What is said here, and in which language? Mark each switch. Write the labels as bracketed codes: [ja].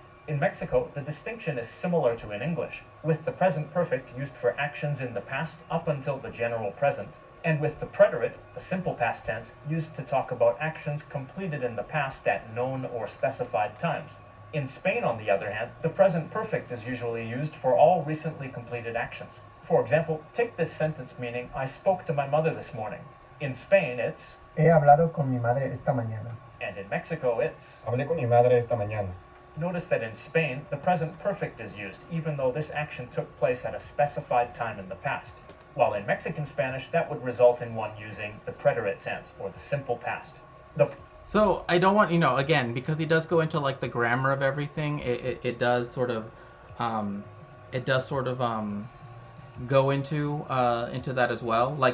[en] In Mexico, the distinction is similar to in English, with the present perfect used for actions in the past up until the general present, and with the preterite, the simple past tense, used to talk about actions completed in the past at known or specified times. In Spain, on the other hand, the present perfect is usually used for all recently completed actions. For example, take this sentence meaning, I spoke to my mother this morning. In Spain, it's [es] He hablado con mi madre esta mañana. [en] and in Mexico, it's [es] Hablé con mi madre esta mañana. [en] Notice that in Spain, the present perfect is used, even though this action took place at a specified time in the past. While in Mexican Spanish, that would result in one using the preterite tense, or the simple past. So I don't want, again, because he does go into like the grammar of everything, it does sort of go into that as well.